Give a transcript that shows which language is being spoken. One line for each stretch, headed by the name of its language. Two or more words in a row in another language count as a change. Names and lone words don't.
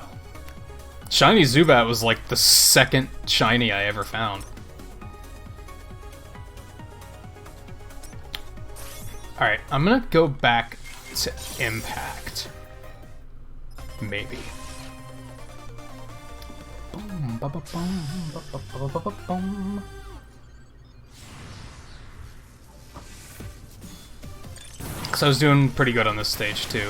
English: Shiny Zubat was like the second shiny I ever found. Alright, I'm gonna go back to Impact. Maybe. Boom, ba ba boom, ba ba ba ba ba boom. Because I was doing pretty good on this stage too.